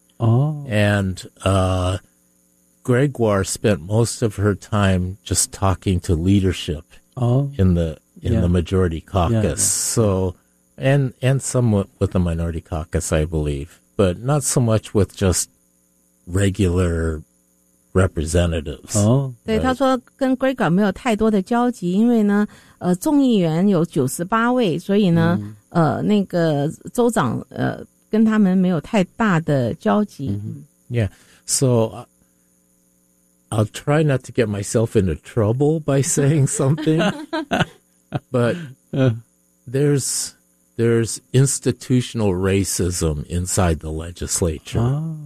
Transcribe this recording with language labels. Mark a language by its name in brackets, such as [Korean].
[English] And Gregoire spent most of her time just talking to leadership in the majority caucus. So, and somewhat with the minority caucus, I believe, but not so much with just regular representatives. [Chinese] 对他说跟 Gregor 没有太多的交集，因为呢众议员有98位，所以呢那个州长跟他们没有太大的交集。 [English] Yeah, so I'll try not to get myself into trouble by saying something, but there's institutional racism inside the legislature.